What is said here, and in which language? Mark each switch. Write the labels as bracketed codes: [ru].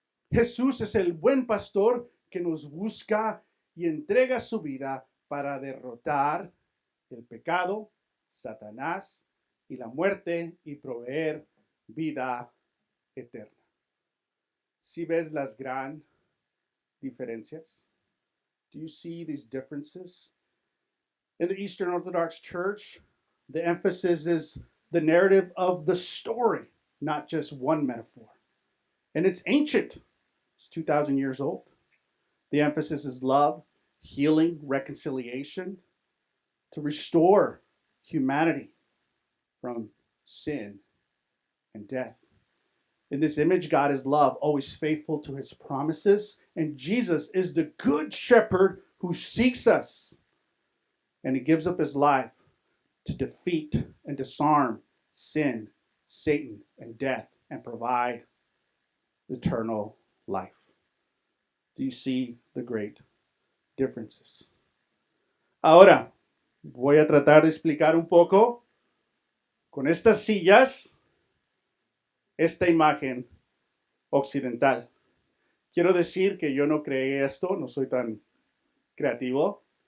[es] Jesús es el buen pastor que nos busca y entrega su vida para derrotar el pecado, Satanás y la muerte y proveer vida eterna. ¿Sí ves las gran diferencias? [en] Do you see these differences? In the Eastern Orthodox Church, the emphasis is the narrative of the story, not just one metaphor. And it's ancient. It's 2,000 years old. The emphasis is love, healing, reconciliation, to restore humanity from sin and death. In this image, God is love, always faithful to his promises, and Jesus is the good shepherd who seeks us, and he gives up his life to defeat and disarm sin, Satan, and death, and provide eternal life. Do you see the great differences? [es] Ahora, voy a tratar de explicar un poco con estas sillas esta imagen occidental. Quiero decir que yo no creé esto, no soy tan creativo.